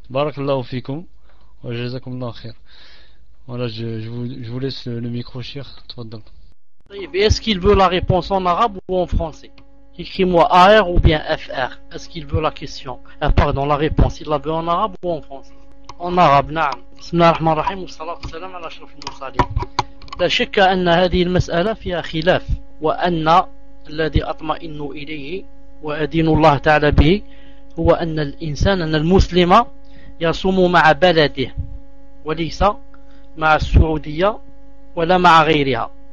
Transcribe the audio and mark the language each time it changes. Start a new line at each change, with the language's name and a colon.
Arabic: بارك الله فيكم وجزاكم الله خير.
French: Voilà, je vous laisse le micro, Cheikh.
Arabic: Tfaddal.
French: Est-ce qu'il veut la réponse en arabe ou en français? Écris-moi AR ou bien FR. Est-ce qu'il veut la question? Pardon, la réponse. Il la veut en arabe ou en français? En arabe, نعم.
Arabic: بسم الله الرحمن الرحيم والصلاة والسلام على أشرف المرسلين. لا شك أن هذه المسألة فيها خلاف، وأن الذي أطمئن إليه وأدين الله تعالى به هو أن الإنسان، أن المسلم يصوم مع بلده وليس مع السعودية ولا مع غيرها.